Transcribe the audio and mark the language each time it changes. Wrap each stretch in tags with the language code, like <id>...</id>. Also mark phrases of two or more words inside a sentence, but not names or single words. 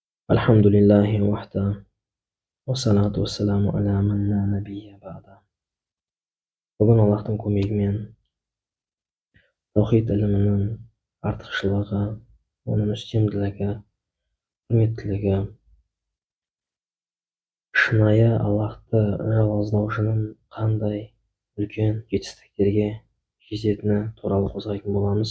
<ar>الحمد لله وحده والصلاة والسلام على من لا نبي بعده.</ar> <kk>Бүгін Аллахтың көмегімен таухид ілімінің артықшылығы, оның үстемділігі, құрметтілігі, шынайы Аллахты жалғыздаушының қандай үлкен жетістіктерге жететіні туралы қозғайтын боламыз.</kk>